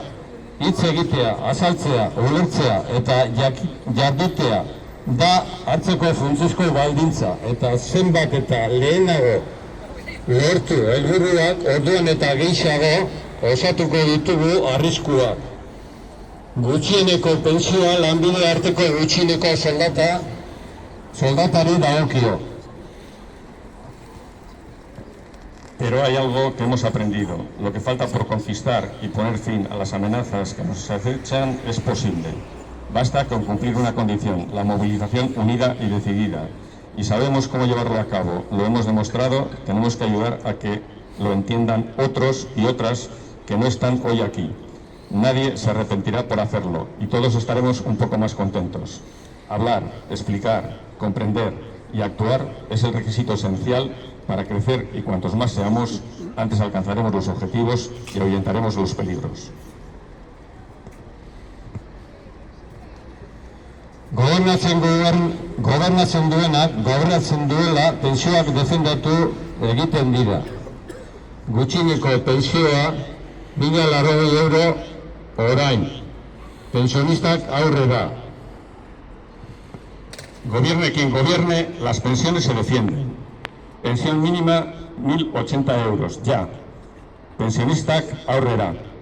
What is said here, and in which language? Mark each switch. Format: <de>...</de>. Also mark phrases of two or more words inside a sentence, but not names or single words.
<eu>Hitz egitea, azaltzea, ulertzea eta jardutea da hartzeko funtsezko baldintza, eta zenbat eta lehenago lortu helburuak orduan eta gehiago osatuko ditugu arriskuak. Gutxieneko pentsioa lanbide arteko gutxieneko soldatari dagokio.</eu> <es>Pero hay algo que hemos aprendido. Lo que falta por conquistar y poner fin a las amenazas que nos acechan es posible. Basta con cumplir una condición, la movilización unida y decidida. Y sabemos cómo llevarlo a cabo. Lo hemos demostrado, tenemos que ayudar a que lo entiendan otros y otras que no están hoy aquí. Nadie se arrepentirá por hacerlo y todos estaremos un poco más contentos. Hablar, explicar, comprender y actuar es el requisito esencial para crecer, y cuantos más seamos, antes alcanzaremos los objetivos y ahuyentaremos los peligros.</es> <eu>Gobernatzen duela pentsioak defendatu egiten dira. Gutxieneko pentsioa 1.080 euro orain. Pensionistak aurrera.</eu> <es>Gobierne quien gobierne, las pensiones se defienden. Pensión mínima 1.080 euros, ya.</es> <eu>Pensionistak aurrera.</eu>